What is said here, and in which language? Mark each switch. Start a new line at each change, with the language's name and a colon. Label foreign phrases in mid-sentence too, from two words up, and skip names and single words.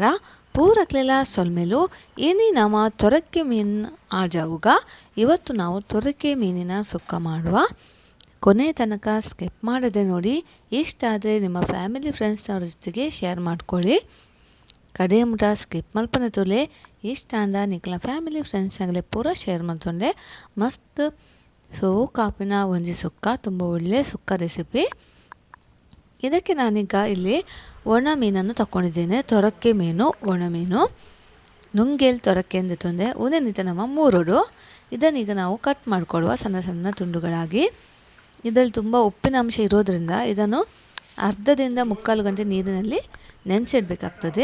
Tulu: ಪೂರಕ್ಲೆಲ್ಲ ಸೊಲ್ಮೆಲು ಏನಿ ನಾಮ ತೊರಕ್ಕೆ ಮೀನು ಆಜಾವುಗ.
Kannada: ಇವತ್ತು ನಾವು ತೊರಕೆ ಮೀನಿನ ಸುಕ್ಕ ಮಾಡುವ. ಕೊನೆ ತನಕ ಸ್ಕಿಪ್ ಮಾಡದೆ ನೋಡಿ. ಇಷ್ಟ ಆದರೆ ನಿಮ್ಮ
English: family friends
Kannada: ಜೊತೆಗೆ ಶೇರ್ ಮಾಡ್ಕೊಳ್ಳಿ.
Tulu: ಕಡೆ ಮುಟ ಸ್ಕಿಪ್ ಮಲ್ಪನೆ ತೊಲೆ ಇಷ್ಟ ಅಂಡ ನಿಕ್ಲ
English: family friends
Tulu: ಪೂರ ಶೇರ್ ಮಾಡ್ತೊಂಡೆ. ಮಸ್ತ್ ಸೋ ಕಾಪಿನ ಒಂಜಿ ಸುಕ್ಕ,
Kannada: ತುಂಬ ಒಳ್ಳೆ ಸುಕ್ಕ ರೆಸಿಪಿ. ಇದಕ್ಕೆ ನಾನೀಗ ಇಲ್ಲಿ ಒಣ ಮೀನನ್ನು ತಗೊಂಡಿದ್ದೇನೆ. ತೊರಕ್ಕೆ ಮೀನು, ಒಣ ಮೀನು, ನುಂಗೇಲ್ ತೊರಕ್ಕೆ ಎಂದು ತಂದೆ.
Tulu: ಒಂದೇನಿತ ನಮ್ಮ ಮೂರೋಡು.
Kannada: ಇದನ್ನೀಗ ನಾವು ಕಟ್ ಮಾಡಿಕೊಳ್ಳುವ ಸಣ್ಣ ಸಣ್ಣ ತುಂಡುಗಳಾಗಿ. ಇದರಲ್ಲಿ ತುಂಬ ಉಪ್ಪಿನ ಅಂಶ ಇರೋದರಿಂದ ಇದನ್ನು ಅರ್ಧದಿಂದ ಮುಕ್ಕಾಲು ಗಂಟೆ ನೀರಿನಲ್ಲಿ ನೆನೆಸಿಡ್ಬೇಕಾಗ್ತದೆ.